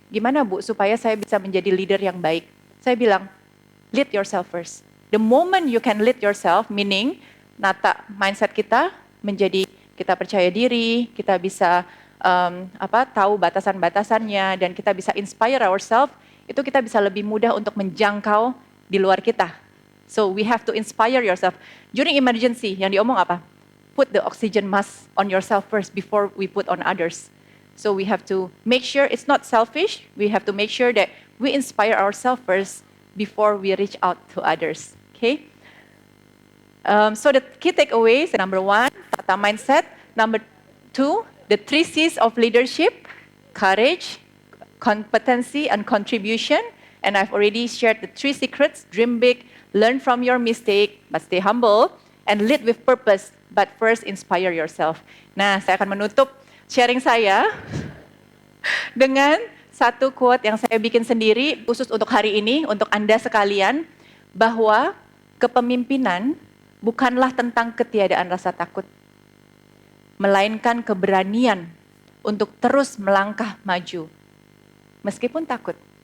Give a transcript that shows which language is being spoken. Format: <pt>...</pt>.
<id>Gimana Bu, supaya saya bisa menjadi leader yang baik? Saya bilang,</id> <en>lead yourself first. The moment you can lead yourself, meaning</en> <id>nata mindset kita menjadi kita percaya diri, kita bisa tahu batasan-batasannya, dan kita bisa</id> <en>inspire ourselves,</en> <id>itu kita bisa lebih mudah untuk menjangkau di luar kita.</id> <en>So we have to inspire yourself. During emergency,</en> <id>yang diomong apa?</id> <en>Put the oxygen mask on yourself first before we put on others. So we have to make sure it's not selfish. We have to make sure that we inspire ourselves first before we reach out to others. Okay? So the key takeaways, number 1, tata mindset. Number 2, the 3 C's of leadership: courage, competency, and contribution. And I've already shared the 3 secrets: dream big, learn from your mistake, but stay humble, and lead with purpose, but first inspire yourself.</en> <id>Nah, saya akan menutup sharing saya dengan satu quote yang saya bikin sendiri khusus untuk hari ini, untuk Anda sekalian, bahwa kepemimpinan bukanlah tentang ketiadaan rasa takut, melainkan keberanian untuk terus melangkah maju, meskipun takut.</id>